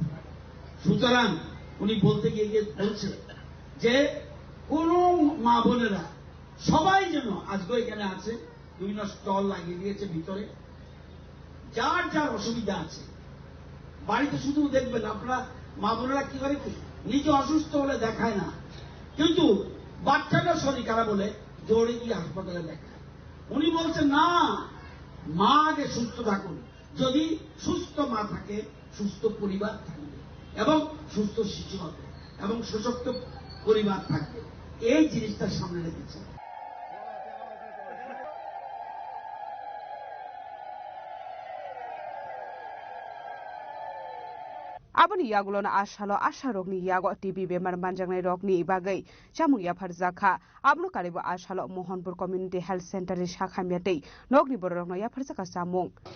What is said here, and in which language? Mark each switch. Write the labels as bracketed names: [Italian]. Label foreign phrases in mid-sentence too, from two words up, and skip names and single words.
[Bangla] সুতরাং উনি বলতে গিয়ে বলছে যে কোন মা বোনেরা সবাই যেন, আজকে এখানে আছে, বিভিন্ন স্টল লাগিয়ে দিয়েছে ভিতরে, যার যার অসুবিধা আছে বাড়িতে শুধু দেখবেন আপনারা মা বোনেরা কি করে, নিজে অসুস্থ হলে দেখায় না, কিন্তু বাচ্চাটা শরীর খারাপ হলে দৌড়ে গিয়ে হাসপাতালে দেখায়। উনি বলছেন না, মা আগে সুস্থ থাকুন। যদি সুস্থ মা থাকে, সুস্থ পরিবার থাকবে এবং সুস্থ শিশু হবে এবং সশক্ত পরিবার থাকবে। এই জিনিসটা সামনে রেখেছে। [Kok Borok] Aboni yagulo na ashalo asharok ni yago TB bemar manjangnai rok ni bagai chamung yafar jakha abno karibo ashalo Mohanpur Community Health Center ni shakha miatei nokni borok no yafar jakha chamung.